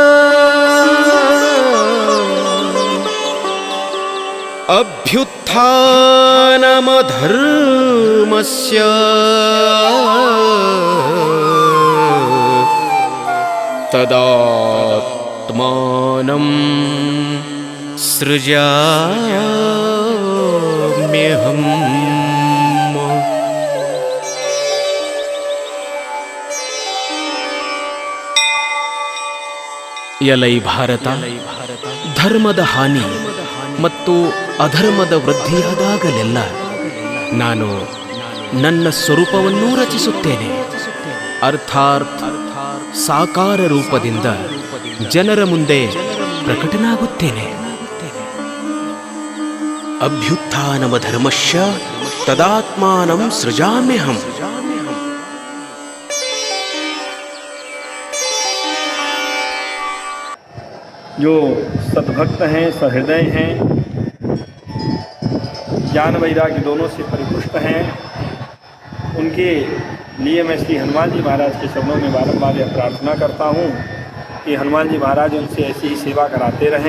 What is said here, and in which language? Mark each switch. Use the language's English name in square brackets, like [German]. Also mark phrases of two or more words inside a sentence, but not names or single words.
[Sanskrit] अभ्युत्थानमधर्मस्य तदात्मानं सृजाम्यहम्। [Kannada] ಎಲೈ ಭಾರತ, ಧರ್ಮದ ಹಾನಿ ಮತ್ತು ಅಧರ್ಮದ ವೃದ್ಧಿಯಾದಾಗಲೆಲ್ಲ ನಾನು ನನ್ನ ಸ್ವರೂಪವನ್ನೂ ರಚಿಸುತ್ತೇನೆ, ಅರ್ಥಾತ್ ಸಾಕಾರ ರೂಪದಿಂದ ಜನರ ಮುಂದೆ ಪ್ರಕಟನಾಗುತ್ತೇನೆ। [Sanskrit] ಅಭ್ಯುತ್ಥಾನಮ ಧರ್ಮಶ್ಯ ತದಾತ್ಮಾನಂ ಸೃಜಾಮ್ಯಹಂ। [Hindi] जो सद्भक्त हैं, सहृदय हैं, ज्ञान वैराग्य दोनों से परिपुष्ट हैं, उनके लिए मैं श्री हनुमान जी महाराज के शरणों में बारंबार यह प्रार्थना करता हूँ कि हनुमान जी महाराज उनसे ऐसी ही सेवा कराते रहें।